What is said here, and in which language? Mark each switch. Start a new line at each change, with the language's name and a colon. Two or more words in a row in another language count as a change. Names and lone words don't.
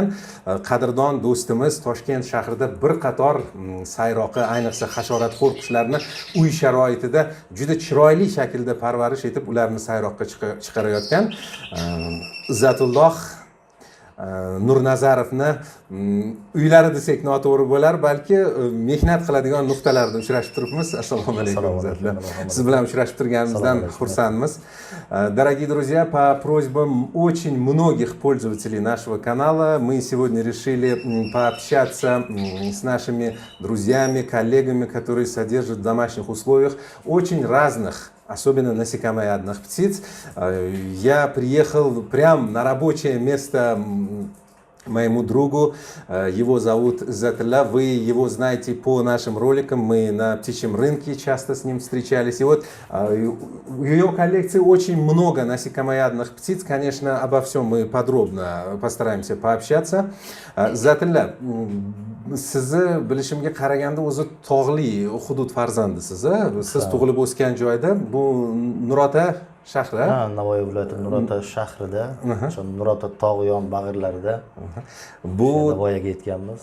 Uzbek: Qadrdon do'stimiz Toshkent shahrida bir qator sayroqi, ayniqsa hasharotxo'r qushlarni uy sharoitida juda chiroyli shaklda parvarish etib ularni sayroqqa chiqarayotgan Izzatulloh Nurnazarovni uylari desak noto'g'ri bo'lar, balki mehnat qiladigan nuqtalarda uchrashib turibmiz. Assalomu alaykum Izzatulloh. Siz bilan uchrashib turganimizdan xursandmiz.
Russian: Дорогие друзья, по просьбам очень многих пользователей нашего канала мы сегодня решили пообщаться с нашими друзьями, коллегами, которые содержат в домашних условиях очень разных, особенно насекомоядных птиц. Я приехал прямо на рабочее место моему другу, его зовут Иzzatilla, вы его знаете по нашим роликам, мы на птичьем рынке часто с ним встречались. И вот в ее коллекции очень много насекомоядных птиц, конечно, обо всем мы подробно постараемся пообщаться.
Uzbek: Izzatilla, sizni bilishimga qaraganda o'zi tog'li hudud farzandisiz. Siz tug'ilib o'sgan joyda, bu Nurota shahri. Navoiy viloyati Nurota shahrida, o'sha Nurota tog' yon bag'irlarida bu voyaga yetganmiz.